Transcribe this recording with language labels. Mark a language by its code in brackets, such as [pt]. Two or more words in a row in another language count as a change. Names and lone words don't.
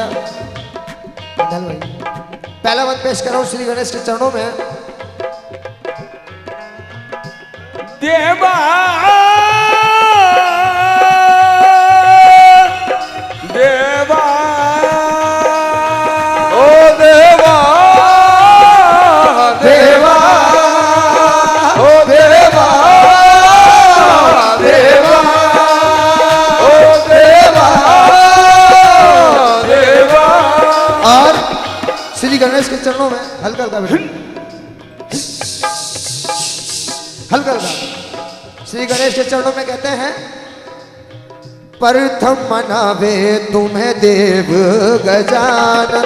[hi] धन भाई पहला मत पेश करो श्री गणेश के चरणों में। देवा देवा ओ देवा देवा ओ देवा देवा ओ देवा देवा। और श्री गणेश के चरणों में हल्का हल्का बैठो, हल्का हल्का। श्री गणेश के चरणों में कहते हैं, प्रथम मनावे तुम्हें देव गजानन,